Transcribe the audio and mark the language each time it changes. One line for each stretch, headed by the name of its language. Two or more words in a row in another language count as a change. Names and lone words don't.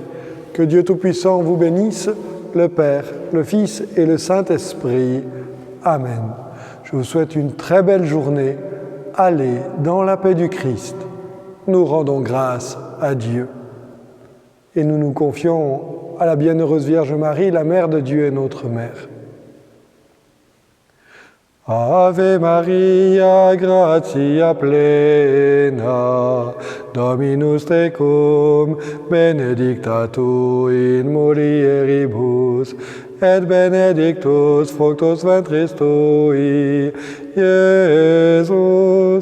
French: Que Dieu Tout-Puissant vous bénisse, le Père, le Fils et le Saint-Esprit. Amen. Je vous souhaite une très belle journée. Allez dans la paix du Christ. Nous rendons grâce à Dieu. Et nous nous confions à la bienheureuse Vierge Marie, la Mère de Dieu et notre Mère.
Latin: Ave Maria, gratia plena, Dominus tecum, benedicta tu in mulieribus, et benedictus fructus ventris tui, Iesus.